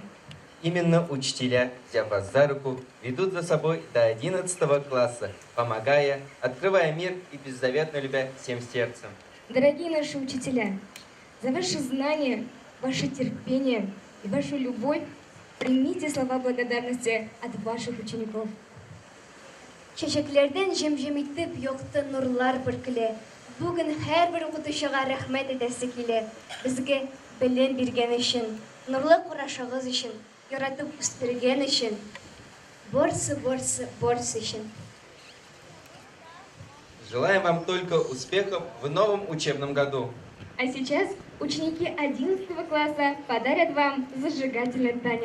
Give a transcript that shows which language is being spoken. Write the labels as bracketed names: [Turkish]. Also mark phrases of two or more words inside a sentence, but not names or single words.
[Russian] Именно учителя, взяв вас за руку, ведут за собой до 11 класса, помогая, открывая мир и беззаветно любя всем сердцем. Дорогие наши учителя, за ваши знания, ваше терпение и вашу любовь примите слова благодарности от ваших учеников. [Tatar] Чәчәкләрдән җем-җем итеп якты нурлар бөркелә. Бүген һәрбер укытучыга рәхмәт итәсе килә. Безгә белем биргән өчен, нурлы карашыгыз өчен, яратып үстергән өчен. Борсы өчен. [Russian] Желаем вам только успехов в новом учебном году. А сейчас ученики 11 класса подарят вам зажигательный танец.